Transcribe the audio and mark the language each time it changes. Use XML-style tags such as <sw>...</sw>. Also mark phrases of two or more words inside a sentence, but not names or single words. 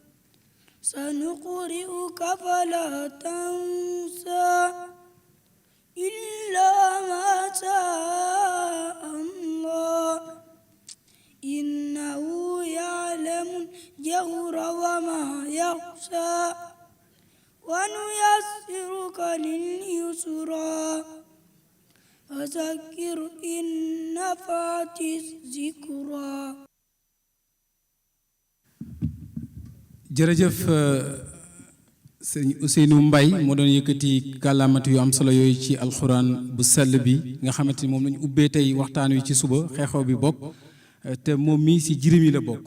<ar>سنقرئك فلا تنسى إلا ما شاء الله إنه يعلم الجهر وما يخشى ونيسرك لليسرى فذكر إن نفعت الذكرى.</ar> <wo>jërëjëf sëñ Ousseynou Mbaye moo doon yëkkati kàllaamati yu am solo yooyu ci alxuraan bu sell bi nga xamante ni moom lañu ubbee tey waxtaan wi ci suba xeexoo bi bokk te moom mii si jirim yi la bokk.</wo>